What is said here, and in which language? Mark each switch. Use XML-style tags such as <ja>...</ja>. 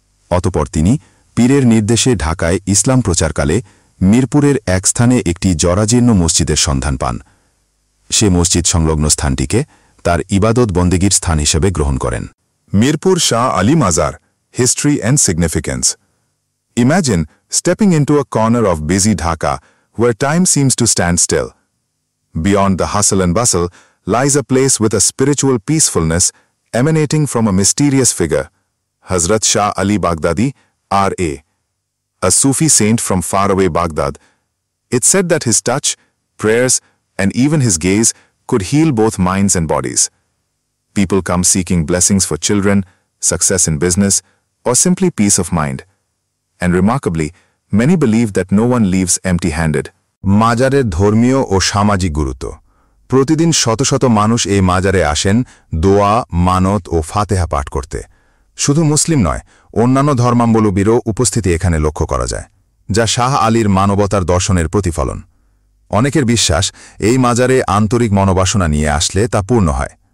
<bn>অতপর তিনি পীরের নির্দেশে ঢাকায় ইসলাম প্রচারকালে মিরপুরের এক স্থানে একটি জরাজীর্ণ মসজিদের সন্ধান পান। সে মসজিদ সংলগ্ন স্থানটিকে তার ইবাদত বন্দেগীর স্থান হিসেবে গ্রহণ করেন।</bn> <en>মিরপুর শাহ আলী মাজার, history and significance. Imagine stepping into a corner of busy Dhaka where time seems to stand still. Beyond the hustle and bustle lies a place with a spiritual peacefulness emanating from a mysterious figure, Hazrat Shah Ali Baghdadi, R.A., a Sufi saint from faraway Baghdad. It's said that his touch, prayers, and even his gaze could heal both minds and bodies. People come seeking blessings for children, success in business, or simply peace of mind. And remarkably, many believe that no one leaves empty-handed.</en> <bn>মাজারের ধর্মীয় ও সামাজিক গুরুত্ব। প্রতিদিন শত শত মানুষ এই মাজারে আসেন দোয়া, মানত ও ফাতেহা পাঠ করতে। শুধু মুসলিম নয়, অন্যান্য ধর্মাবলম্বীরও উপস্থিতি এখানে লক্ষ্য করা যায়, যা শাহ আলীর মানবতার দর্শনের প্রতিফলন। অনেকের বিশ্বাস, এই মাজারে আন্তরিক মনোবাসনা নিয়ে আসলে তা পূর্ণ হয়।</bn>